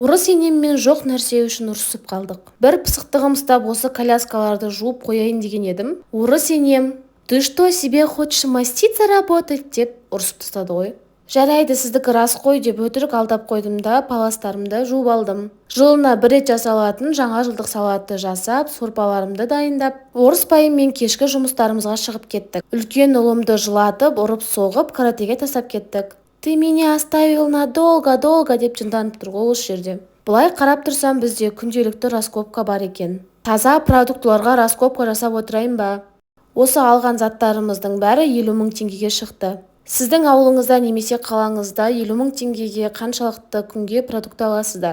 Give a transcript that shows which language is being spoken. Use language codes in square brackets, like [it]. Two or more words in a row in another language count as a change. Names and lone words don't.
[kk] Орыс енеммен жоқ нәрсе үшін ұрысып қалдық. Бір пысықтығым ұстап осы коляскаларды жуып қояйын деген едім. Орыс енем, [ru] ты что, себе хочешь маститься работать [kk] деп ұрысып тастады ғой. Жарайды, сіздікі рас қой деп өтірік алдап қойдым да паластарымды жуып алдым. Жылына бір рет жасалатын жаңа жылдық салатты жасап, сорпаларымды дайындап, орыс байыммен кешкі жұмыстарымызға шығып кеттік. Үлкен ұлымды жылатып, ұрып-соғып, каратеге тастап кеттік. [ru] Ты меня оставил надолго [kk] деп жынданып тұр ғой осы жерде. Былай қарап тұрсам, бізде күнделікті раскопка бар екен. Таза продуктыларға раскопка жасап отырайын ба? Осы алған заттарымыздың бәрі 50 000 теңгеге шықты. Сіздің ауылыңызда немесе қалаңызда 50 000 теңгеге қаншалықты күнге продукт аласыздар?